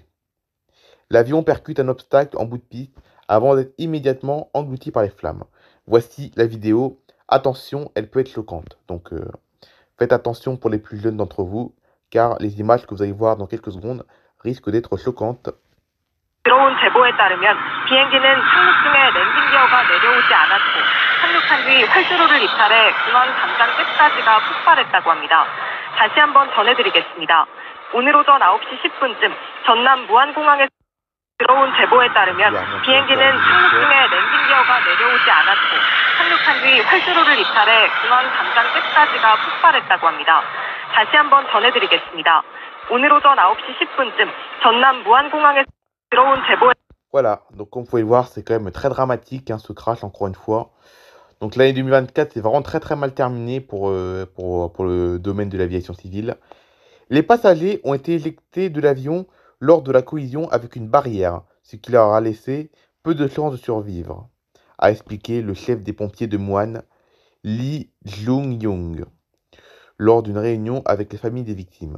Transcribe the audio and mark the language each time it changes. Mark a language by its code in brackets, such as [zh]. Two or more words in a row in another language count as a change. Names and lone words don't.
[fr] L'avion percute un obstacle en bout de piste avant d'être immédiatement englouti par les flammes. Voici la vidéo. Attention, elle peut être choquante. Donc faites attention pour les plus jeunes d'entre vous, car les images que vous allez voir dans quelques secondes risquent d'être choquantes. [ko] 들어온 제보에 따르면 비행기는 착륙 중에 랜딩 기어가 내려오지 않았고 착륙한 뒤 활주로를 이탈해 공항 담장 끝까지가 폭발했다고 합니다. 다시 한번 전해드리겠습니다. 오늘 오전 9시 10분쯤 전남 무안공항에서 들어온 제보에 따르면 비행기는 착륙 중에 랜딩 기어가 내려오지 않았고 착륙한 뒤 활주로를 이탈해 공항 담장 끝까지가 폭발했다고 합니다. 다시 한번 전해드리겠습니다. 오늘 오전 9시 10분쯤 전남 무안공항에서 들어온 제보에 [fr] Voilà, donc comme vous pouvez le voir, c'est quand même très dramatique ce crash, encore une fois. Donc l'année 2024, c'est vraiment très mal terminé pour le domaine de l'aviation civile. Les passagers ont été éjectés de l'avion lors de la collision avec une barrière, ce qui leur a laissé peu de chances de survivre, a expliqué le chef des pompiers de Muan, Lee Jung-young, lors d'une réunion avec les familles des victimes.